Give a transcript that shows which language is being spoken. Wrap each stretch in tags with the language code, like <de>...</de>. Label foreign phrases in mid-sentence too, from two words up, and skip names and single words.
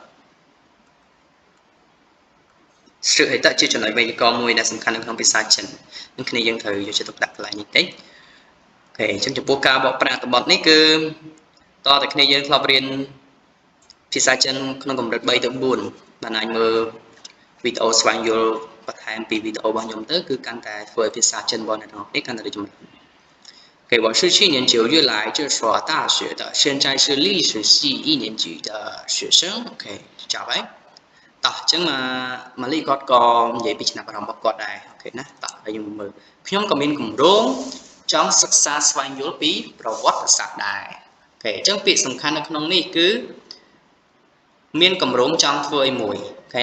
<km>សឹហើយតជាចំណុចវេយ្យាករណ៍មួយដែលសំខាន់នៅក្នុងភាសាចិននឹងគ្នាយើងត្រូវយកចិត្តទុកដាក់កន្លែងនេះតិចអូខេអញ្ចឹងចំពោះការបកប្រែអត្ថបទនេះគឺតតែគ្នាយើងធ្លាប់រៀនភាសាចិនក្នុងកម្រិត3ទៅ4បានអាចមើលវីដេអូស្វែងយល់បន្ថែមពីវីដេអូរបស់ខ្ញុំទៅគឺកាន់តែធ្វើឲ្យភាសាចិនរបស់អ្នកទាំងអស់គ្នាកាន់តែរីកចម្រើន给</km> <zh>我是去年9月来这所大学的现在是历史系1年级的学生</zh> <km>OK ចប់ហើយតោះអញ្ចឹងម៉ាលីគាត់ក៏និយាយពីចំណាប់អារម្មណ៍របស់គាត់ដែរអូខេណាតោះហើយយើងមើលខ្ញុំក៏មានគម្រោងចង់សិក្សាស្វែងយល់ពីប្រវត្តិសាស្ត្រដែរអូខេអញ្ចឹងពាក្យសំខាន់នៅក្នុងនេះគឺមានគម្រោងចង់ធ្វើអីមួយអូខេ</km>